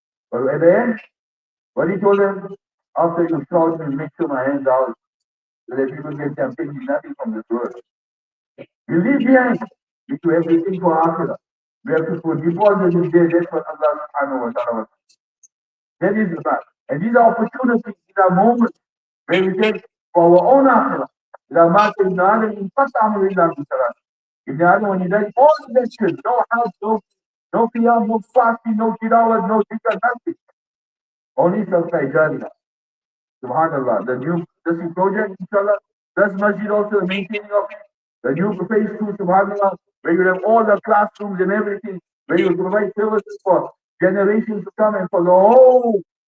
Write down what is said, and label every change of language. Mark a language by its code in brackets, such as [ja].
[en] But at the end, what he told them, after you shout and make sure my hands out, so that people can say, I'm taking nothing from this world. You leave behind. We do everything for Akhirah. We have to put deposits in there. That's what Allah subhanahu wa ta'ala was. That is the fact. And these are opportunities, these are moments where we take for our own Akhirah. [ar] إذا مات ابن آدم انقطع عمله إلا من ثلاث. [en] Ibn Adam, when he died, all the actions, no house, no qiyam, no fasting, no tilawat, no dhikr, nothing. Only Sadaqah Jariyah. Subhanallah. The new project, inshallah, this masjid also, the maintaining of it, the new phase 2, subhanallah, where you have all the classrooms and everything, where you provide services for generations to come and for the whole.